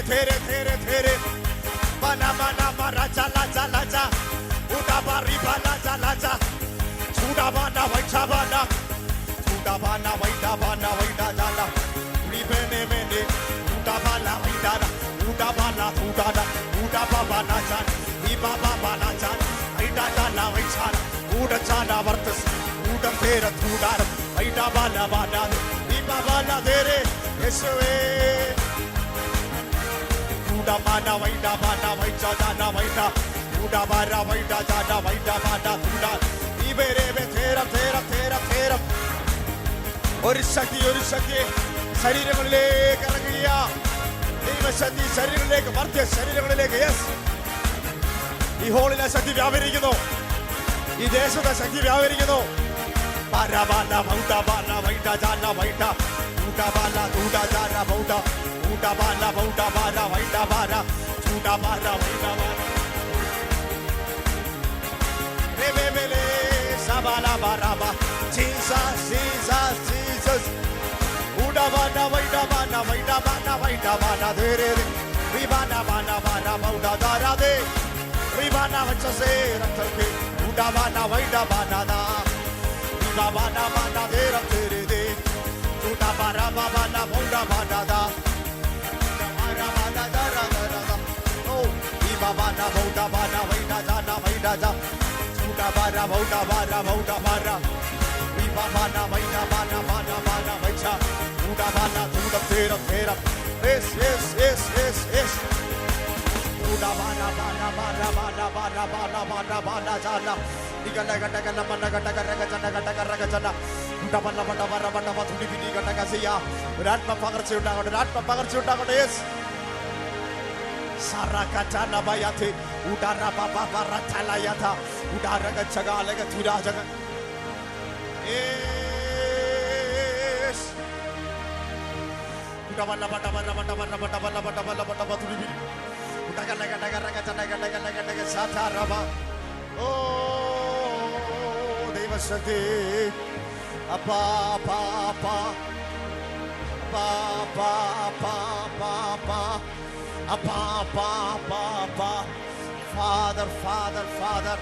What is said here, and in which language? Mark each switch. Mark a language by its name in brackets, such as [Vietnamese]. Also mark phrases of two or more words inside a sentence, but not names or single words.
[Malayalam] tere tere tere, bana bana bara chala chala ja, uda bari bana chala ja, uda bana vaita bana, uda bana vaita jala, uri bene bene, uda bana vaita da, uda bana bana jala, iba bana jala, vaita jala vaita, uda chala vartas, uda tere uda, vaita bana. Bana dere eswe uda bana vaida jana vaida uda bara vaida jana vaida bana uda ibere be tera ഒരു ശക്തി ശരീരങ്ങളിലേക്ക് ഇറങ്ങുക ദൈവശക്തി ശരീരങ്ങളിലേക്ക് മർദ്യ ശരീരങ്ങളിലേക്ക് യെസ് ഈ ഹോളിലെ ശക്തി വ്യാപരിക്കുന്നു ഈ ദേശത്തെ ശക്തി വ്യാപരിക്കുന്നു Barabana, Bauta, Bana, Vaita, Jana, Vaita, Uda Bana, Uda Jana, Bauta, Uda Bana, Bauta, Bana, Vaita, Bana, Uda Bana, Vaita, Bana. Rebele, Sabala, Baraba, Jesus, Jesus, Jesus. Uda Bana, Vaita, Bana, Vaita, Bana, Vaita, Bana, Dere, Ribana, Bana, Bana, Bauta, Dara, De, Ribana, Vachase, Ratake. Udabana vaida banana. Ibabana bana dera terede. Udabara babana bonda banada. Udabara bana dara dara. Oh, ibabana bonda bana vaida jana vaida ja. Udabara bonda bana bonda bana. Ibabana vaida bana bana bana vaida. Udabana tuda tera tera. [English] Yes yes yes yes yes. Udabana bana bana bana bana bana bana bana jana. Digala gata gala mana gata garaga jana gata garaga jana. Udabana bana bana bana bana thudi bidi gata gasiya. Ratma pagarche undagote yes. Sarakatana bayate. Udara baba baratala yata. Udara gachaga lega thura jaga. Yes. Udabana bana bana bana bana bana bana bana bana bana thudi bidi. Sataraba. Oh, Devasati. Apa, apa, apa. Apa, apa, apa, apa, apa. Apa, apa, apa, apa. Father, Father, Father.